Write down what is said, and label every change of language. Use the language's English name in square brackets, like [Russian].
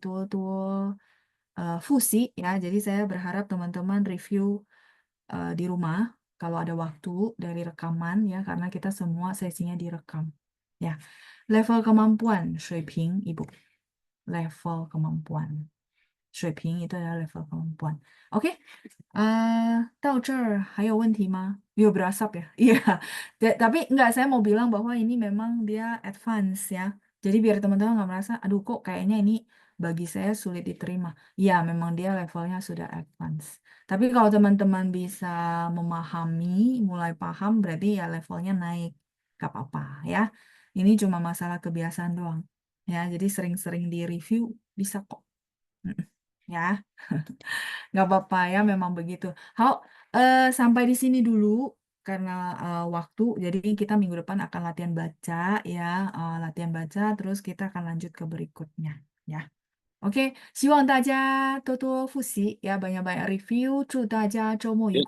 [Chinese] 所以需要大家在家里多多复习 ya. [Indonesian] Jadi saya berharap teman-teman review di rumah kalau ada waktu dari rekaman ya, karena kita semua sesinya direkam. Ya, level kemampuan [Chinese] 水平 [Indonesian] Ibu. Level kemampuan. [Chinese] 水平 [Indonesian] itu adalah level kemampuan. [Chinese] Oke, 到这儿还有问题吗? [Indonesian] Yo berasap ya? Iya, tapi enggak, saya mau bilang bahwa ini memang dia advance ya. Jadi biar teman-teman nggak merasa, aduh kok kayaknya ini bagi saya sulit diterima. Ya, memang dia levelnya sudah advance. Tapi kalau teman-teman bisa memahami, mulai paham, berarti ya levelnya naik. Gak apa-apa ya. Ini cuma masalah kebiasaan doang. Ya, jadi sering-sering di-review bisa kok. Mm-mm. Ya, nggak apa-apa ya, memang begitu. Hao, sampai di sini dulu karena waktu. Jadi kita minggu depan akan latihan baca ya, latihan baca. Terus kita akan lanjut ke berikutnya ya. [Chinese] OK，希望大家多多复习，呀， [Indonesian] banyak-banyak review， [Chinese] 祝大家周末愉